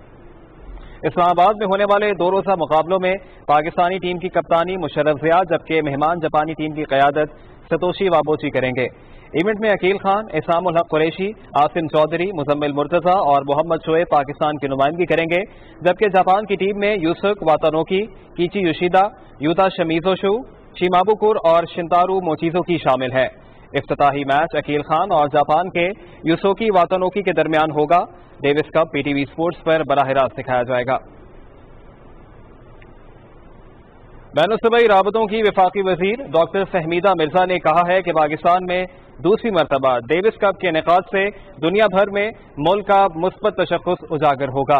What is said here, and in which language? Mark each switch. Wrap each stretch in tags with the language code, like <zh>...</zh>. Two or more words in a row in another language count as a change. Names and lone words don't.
<ur>اسلام آباد میں ہونے والے 2 روزہ مقابلوں میں پاکستانی ٹیم کی کپتانی مشرف ضیاء، جبکہ مہمان جاپانی ٹیم کی قیادت ستوشی وابوچی کریں گے۔ ایونٹ میں عقیل خان، اسام الحق قریشی، عاصم چودھری، مزمل مرتضی اور محمد شعیب پاکستان کی نمائندگی کریں گے، جبکہ جاپان کی ٹیم میں یوسک واتانوکی، کیچی یوشیدا، یوتا شمیزوشو، شیمابوکور اور شنتارو موچیزوکی شامل ہے۔ افتتاحی میچ عقیل خان اور جاپان کے یوسوکی واتانوکی کے درمیان ہوگا۔ ڈیوس کپ پی ٹی وی اسپورٹس پر براہ راست دکھایا جائے گا۔ بین الصوبائی رابطوں کی وفاقی وزیر ڈاکٹر فہمیدہ مرزا نے کہا ہے کہ پاکستان میں دوسری مرتبہ ڈیوس کپ کے انعقاد سے دنیا بھر میں ملک کا مثبت تشخص اجاگر ہوگا۔</ur>